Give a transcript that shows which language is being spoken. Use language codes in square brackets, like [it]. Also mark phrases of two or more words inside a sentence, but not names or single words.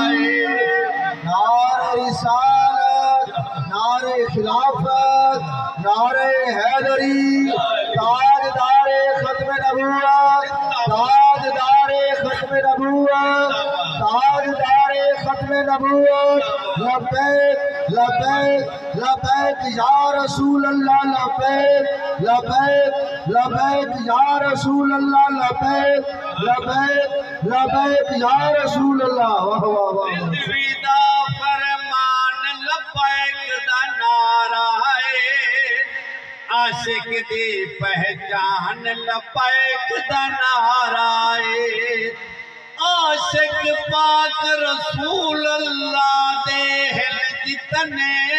[ur] نعرۂ رسالت نعرۂ خلافت نعرۂ حیدری تاجدار ختم نبوت تاجدار ختم نبوت تاجدار ختم نبوت لبیک لبیک لبیک یا رسول اللہ لبیک لبیک لبیک یا رسول اللہ لبیک لبیک لبیک یا رسول اللہ واہ واہ واہ [pa] ਰਿਜ਼ਵੀ ਦਾ ਫ਼ਰਮਾਨ ਲੱਬੈਕ ਦਾ ਨਾਅਰਾ ਆਸ਼ਿਕ ਦੀ ਪਹਿਚਾਣ ਲੱਬੈਕ ਦਾ ਨਾਅਰਾ ਆਸ਼ਿਕ ਪਾਕ ਰਸੂਲ ਅੱਲਾਹ ਦੇ ਹਿਲ ਜਿਤਨੇ